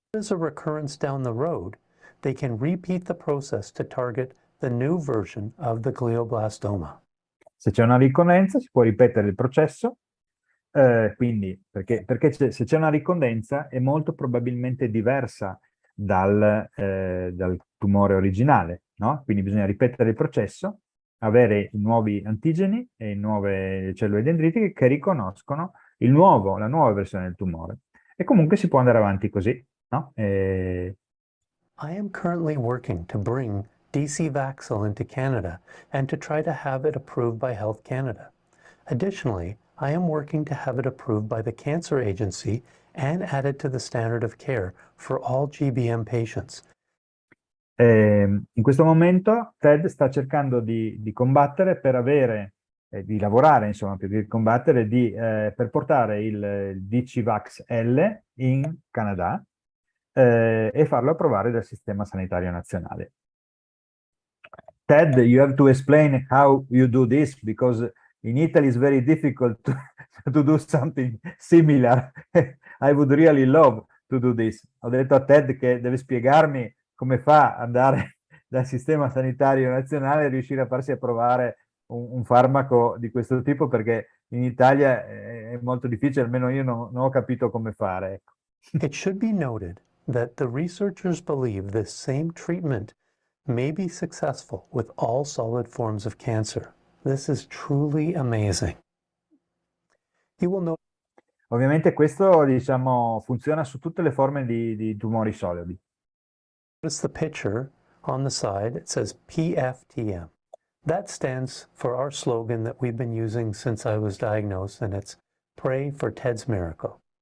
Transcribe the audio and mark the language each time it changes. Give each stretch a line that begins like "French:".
English: There's a recurrence down the road, they can repeat the process to target the new version of the glioblastoma.
Italian: Se c'è una ricorrenza si può ripetere il processo, quindi perché se c'è una ricorrenza è molto probabilmente diversa dal tumore originale, no? Quindi bisogna ripetere il processo, avere i nuovi antigeni e nuove cellule dendritiche che riconoscono la nuova versione del tumore. E comunque si può andare avanti così, no?
English: I am currently working to bring DC Vaxil into Canada and to try to have it approved by Health Canada. Additionally, I am working to have it approved by the Cancer Agency and added to the standard of care for all GBM patients.
Italian: In questo momento Ted sta cercando di combattere per avere, di lavorare insomma per combattere, per portare il DCVax L in Canada e farlo approvare dal Sistema Sanitario Nazionale.
English: Ted, you have to explain how you do this, because in Italy it's very difficult to do something similar. I would really love to do this.
Italian: Ho detto a Ted che deve spiegarmi come fa ad andare dal Sistema Sanitario Nazionale e riuscire a farsi approvare un farmaco di questo tipo, perché in Italia è molto difficile, almeno io non ho capito come fare. Ecco.
English: It should be noted that the researchers believe this same treatment may be successful with all solid forms of cancer. This is truly amazing. You will notice
Italian: Ovviamente questo, diciamo, funziona su tutte le forme di tumori solidi.
English: the picture on the side. It says PFTM. That stands for our slogan that we've been using since I was diagnosed, and it's Pray for Ted's Miracle.